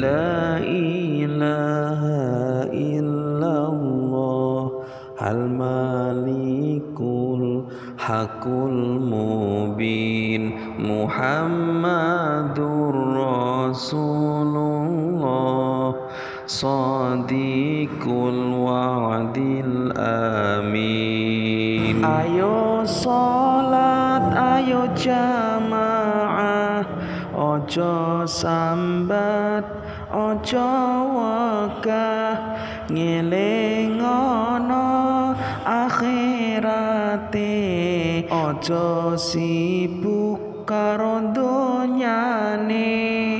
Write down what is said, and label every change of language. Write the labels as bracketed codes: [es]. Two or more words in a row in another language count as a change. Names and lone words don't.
[ar] لا إله إلا الله الملك الحق المبين محمد رسول الله صادق الوعد الأمين. [jv] Ayo sholat, ayo jamaah, ojo sambat, ojo wegah, ngelingono akhirate, ojo sibuk karo donyane.